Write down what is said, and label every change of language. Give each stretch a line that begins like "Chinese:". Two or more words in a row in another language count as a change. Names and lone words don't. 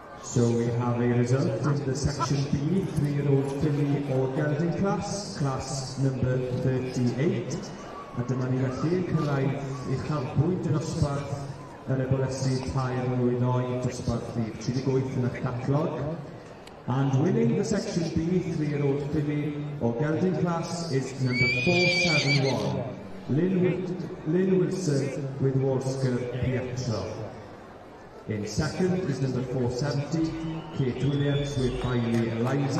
English: So we have a result in the Section B 3-year-old filly or gelding class number 38.
Welsh: A dyma ni felly yn cyrraedd uchafbwynt y dosbarth yn y bolesu tair mlwydd oed dosbarth rhif 38 yn eich catalog.
English: And winning the Section B 3-year-old filly or gelding class is number 471, Lynn Wilson with Wolfsker Pietro. In second is number 470, Kate Williams with Bailey Eliza.